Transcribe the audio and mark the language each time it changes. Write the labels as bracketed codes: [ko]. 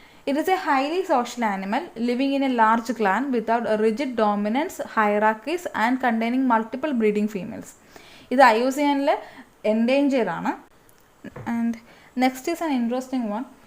[en] It is a highly social animal living in a large clan without a rigid dominance, hierarchies and containing multiple breeding females. [ml] ഇത് IUCNൽ endangered ആണ്. [en] And next is an interesting one.